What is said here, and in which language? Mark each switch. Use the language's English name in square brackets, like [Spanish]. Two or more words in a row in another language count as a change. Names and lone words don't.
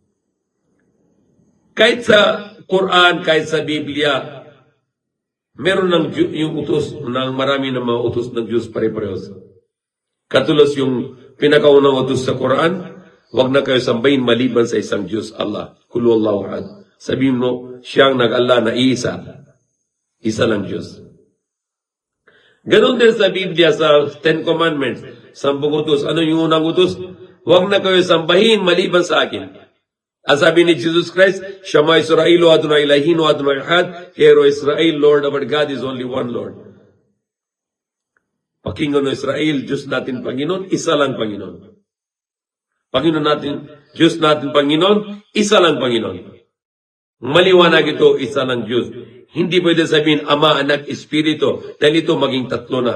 [Filipino] Kahit sa Quran, kahit sa Biblia, meron yung utos, marami ng mga utos ng Diyos pare-parehos. Katulad yung pinakaunang utos sa Quran, huwag na kayo sambahin maliban sa isang Diyos, Allah. [Arabic] قل هو الله أحد. [Filipino] Sabihin mo, siyang nag-Allah na isa. Isa lang Diyos. Ganon din sa Biblia, sa 10 Commandments, 10 utos. Ano yung unang utos? Huwag na kayo sambahin maliban sa akin. Ang sabi ni Jesus Christ, [Hebrew] שמע ישראל, אדוני אלוהים, אדוני אחד, [English] Hear O Israel, Lord our God is only one Lord. [Filipino] Pakinggan o Israel, Diyos natin Panginoon, isa lang Panginoon. Panginoon natin, Diyos natin Panginoon, isa lang Panginoon. Maliwanag ito, isa lang Diyos. Hindi pwede sabihin, Ama, Anak, Espiritu, dahil ito maging tatlo na.